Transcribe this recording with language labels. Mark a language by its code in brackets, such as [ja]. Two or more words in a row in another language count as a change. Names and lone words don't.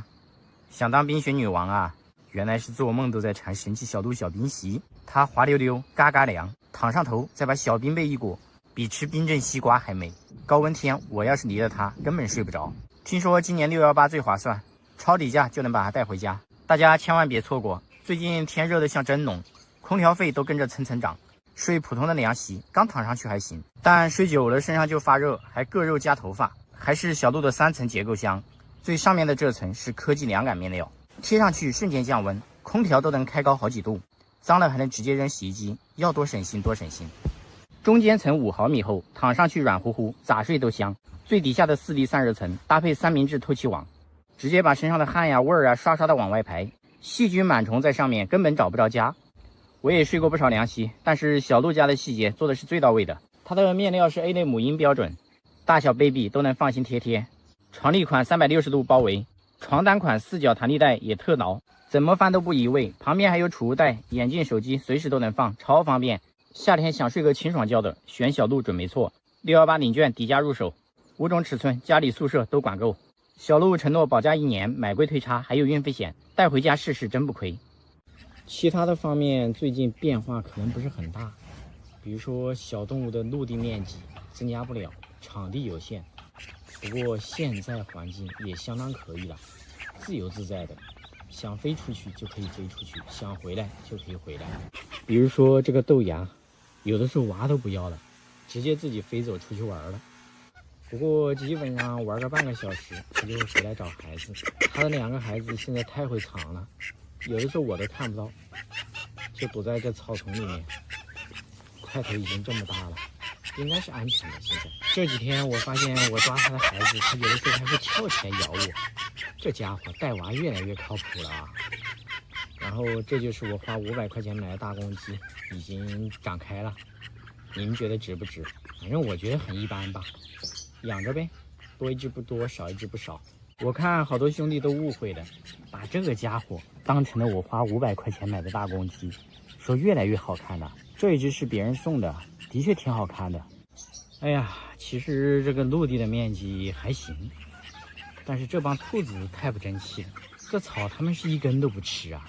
[zh] 想當冰雪女王啊？原來是做夢都在饞神奇小度小冰席，它滑溜溜，嘎嘎涼，躺上頭再把小冰被一裹，比吃冰鎮西瓜還美。高溫天，我要是離了它，根本睡不着。聽說今年618最划算，抄底價就能把它帶回家，大家千萬別錯過。最近天熱得像蒸籠，空調費都跟着蹭蹭漲。睡普通的涼席，剛躺上去還行，但睡久了身上就發熱，還硌肉夾頭髮。還是小度的3層結構箱，最上面的這層是科技涼感面料，貼上去瞬間降溫，空調都能開高好幾度，髒了還能直接扔洗衣機，要多省心多省心。中間層5毫米厚，躺上去軟乎乎，咋睡都香。最底下的 4D 散熱層搭配3明治透气網，直接把身上的汗呀味兒啊刷刷的往外排，細菌螨蟲在上面根本找不着家。我也睡過不少涼席，但是小度家的細節做的是最到位的，它的面料是 A 類母嬰標準。大小 baby 都能放心貼貼，床笠款360度包圍，床單款4角彈力帶也特牢，怎麼翻都不移位。旁邊還有儲物袋，眼鏡、手機隨時都能放，超方便。夏天想睡個清爽覺的，選小度準沒錯。618領券抵價入手，5種尺寸，家裡宿舍都管夠。小路承諾保價1年，買貴退差，還有運費險，帶回家試試真不虧。其他的方面最近變化可能不是很大，比如說小動物的陸地面積增加不了，場地有限，不過現在環境也相当可以了，自由自在的，想飛出去就可以飛出去，想回來就可以回来。比如說這個豆芽，有的時候娃都不要了，直接自己飛走出去玩了。不過基本上玩個半個小時，他就會回來找孩子。他的2個孩子現在太會藏了，有的時候我都看不到，就躲在這草叢裡面。塊頭已經這麼大了，應該是安全的。現在這幾天我發現我抓他的孩子，他有的時候還會跳起來咬我。這家伙帶娃越來越靠譜了啊！然後這就是我花500塊錢買的大公雞，已經長開了。你們覺得值不值？反正我覺得很一般吧，養着呗，多一只不多，少一只不少。我看好多兄弟都誤会了，把這個家伙当成了我花500塊錢買的大公雞，說越来越好看了。這一只是別人送的，的確挺好看的。哎呀，其實這個陸地的面積還行，但是這幫兔子太不爭氣了，這草它們是一根都不吃啊！